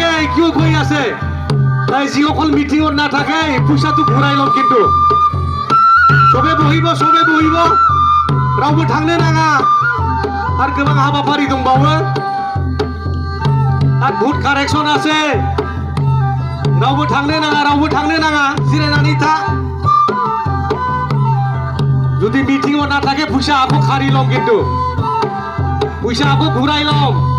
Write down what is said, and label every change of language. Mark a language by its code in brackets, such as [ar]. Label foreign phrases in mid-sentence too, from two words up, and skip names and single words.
[as] কিয় কৈ আছে তাই যিসকল মিটিঙত নাথাকে পইচাটো ঘূৰাই ল'ম কিন্তু সবে বহিব [brx] रावबो थांनो नाङा आरो गोबां हाबाफारि दंबावो आरो [en] vote correction [brx] আছে रावबो थांनो नाङा जिरायनानै था [as] যদি মিটিङত নাথাকে পইচা আকৌ খাৰি ল'ম কিন্তু পইচা আকৌ ঘূৰাই ল'ম